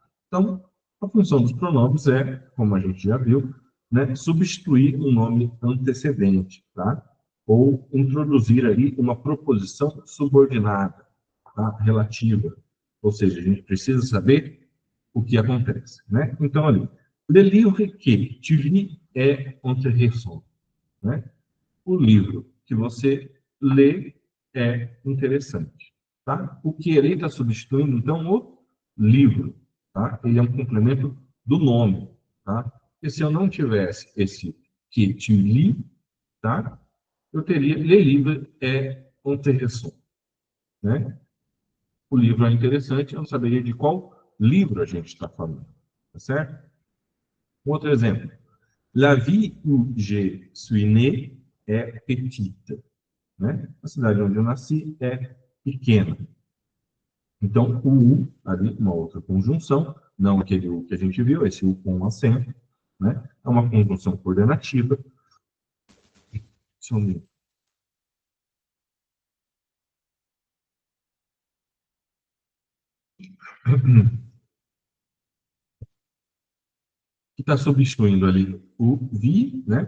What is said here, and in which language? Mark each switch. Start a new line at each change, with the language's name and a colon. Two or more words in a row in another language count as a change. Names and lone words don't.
Portuguese: Então, a função dos pronomes é, como a gente já viu, né, substituir um nome antecedente, tá? Ou introduzir ali uma proposição subordinada, tá? Relativa. Ou seja, a gente precisa saber o que acontece, né? Então, ali,
French: le livre que tu lis est intéressant,
Portuguese: né? O livro que você lê é interessante, tá? O que ele está substituindo, então, o livro, tá? Ele é um complemento do nome, tá? E se eu não tivesse esse
French: que tu lis,
Portuguese: tá? Eu teria
French: le livre est intéressant,
Portuguese: né? O livro é interessante, eu não saberia de qual livro a gente está falando, tá certo? Um outro exemplo.
French: La ville où je suis né est petite,
Portuguese: né? A cidade onde eu nasci é pequena. Então, o U, ali, uma outra conjunção, não aquele U que a gente viu, esse U com acento, né? É uma conjunção coordenativa. Só um minuto. Que está substituindo ali o vi, né?